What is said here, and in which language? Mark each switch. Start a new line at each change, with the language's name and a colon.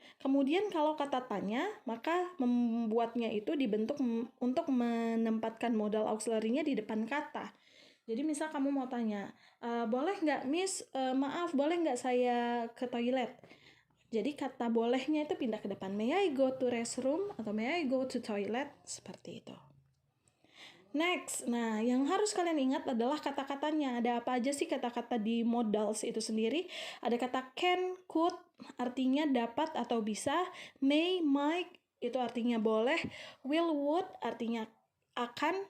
Indonesian: Kemudian kalau kata tanya, maka membuatnya itu dibentuk untuk menempatkan modal auxiliary-nya di depan kata. Jadi misal kamu mau tanya, boleh nggak miss, maaf boleh nggak saya ke toilet? Jadi kata bolehnya itu pindah ke depan.
English: May I go to restroom atau may I go to toilet?
Indonesian: Seperti itu. Next, nah yang harus kalian ingat adalah kata-katanya. Ada apa aja sih kata-kata di modals itu sendiri? Ada kata can, could, artinya dapat atau bisa. May, might, itu artinya boleh. Will, would, artinya akan.